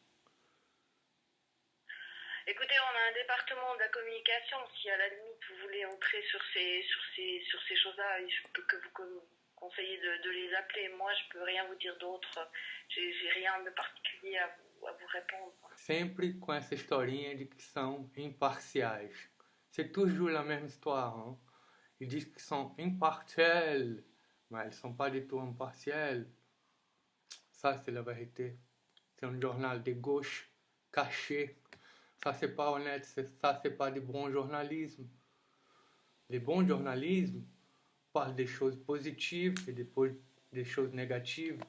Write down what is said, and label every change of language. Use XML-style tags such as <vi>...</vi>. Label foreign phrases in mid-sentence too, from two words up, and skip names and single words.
<fr>Écoutez, on a un département de la communication. Si à la limite vous voulez entrer sur ces choses-là, je peux que vous conseiller de les appeler. Moi, je peux rien vous dire d'autre. J'ai rien de particulier à vous répondre.</fr> <pt>Sempre com essa historinha de que são imparciais.</pt> <fr>C'est toujours la même histoire. Hein? Ils disent qu'ils sont impartiels, mais ils ne sont pas du tout impartiels. Ça, c'est la vérité. C'est un journal de gauche caché. Ça, c'est pas honnête. Ça, c'est pas du bon journalisme. Le bon journalisme parle des choses positives et des choses négatives.</fr>